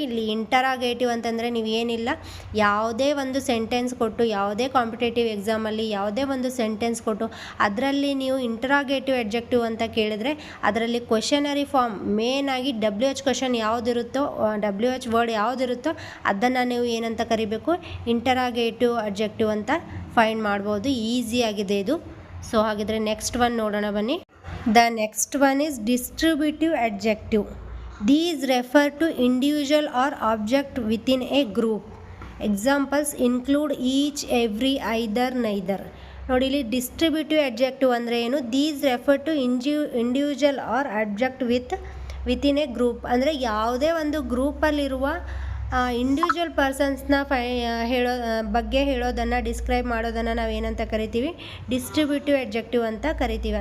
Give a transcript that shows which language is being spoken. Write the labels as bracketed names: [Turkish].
[Kannada] ಇಲ್ಲಿ ಇಂಟರಾಗೇಟಿವ್ ಅಂತಂದರೆ ನೀವು ಏನಿಲ್ಲ, ಯಾವುದೇ ಒಂದು ಸೆಂಟೆನ್ಸ್ ಕೊಟ್ಟು, ಯಾವುದೇ ಕಾಂಪಿಟೇಟಿವ್ ಎಕ್ಸಾಮಲ್ಲಿ ಯಾವುದೇ ಒಂದು ಸೆಂಟೆನ್ಸ್ ಕೊಟ್ಟು ಅದರಲ್ಲಿ ನೀವು ಇಂಟರಾಗೇಟಿವ್ ಎಡ್ಜೆಕ್ಟಿವ್ ಅಂತ ಕೇಳಿದರೆ ಅದರಲ್ಲಿ ಕ್ವೆಶನರಿ ಫಾರ್ಮ್ ಮೇನ್ ಆಗಿ WH ಕ್ವೆಶನ್ ಯಾವುದಿರುತ್ತೋ, WH ವರ್ಡ್ ಯಾವುದಿರುತ್ತೋ ಅದನ್ನು ನೀವು ಏನಂತ ಕರಿಬೇಕು, ಇಂಟರಾಗೇಟಿವ್ ಎಡ್ಜೆಕ್ಟಿವ್ ಅಂತ ಫೈಂಡ್ ಮಾಡ್ಬೋದು. ಈಸಿಯಾಗಿದೆ ಇದು. ಸೊ ಹಾಗಿದ್ರೆ ನೆಕ್ಸ್ಟ್ ಒನ್ ನೋಡೋಣ ಬನ್ನಿ. [English] The next one is distributive adjective. These refer to individual or object within a group. Examples include each, every, either, neither. [Kannada] ನೋಡಿ, ಇಲ್ಲಿ ಡಿಸ್ಟ್ರಿಬ್ಯೂಟಿವ್ ಎಡ್ಜೆಕ್ಟಿವ್ ಅಂದರೆ ಏನು, [English] These refer to individual or object within a group. [Kannada] ಅಂದರೆ ಯಾವುದೇ ಒಂದು ಗ್ರೂಪಲ್ಲಿರುವ individual ಪರ್ಸನ್ಸ್ನ ಬಗ್ಗೆ ಹೇಳೋದನ್ನು, describe ಮಾಡೋದನ್ನು ನಾವೇನಂತ ಕರಿತೀವಿ, ಡಿಸ್ಟ್ರಿಬ್ಯೂಟಿವ್ ಎಡ್ಜೆಕ್ಟಿವ್ ಅಂತ ಕರಿತೀವಿ.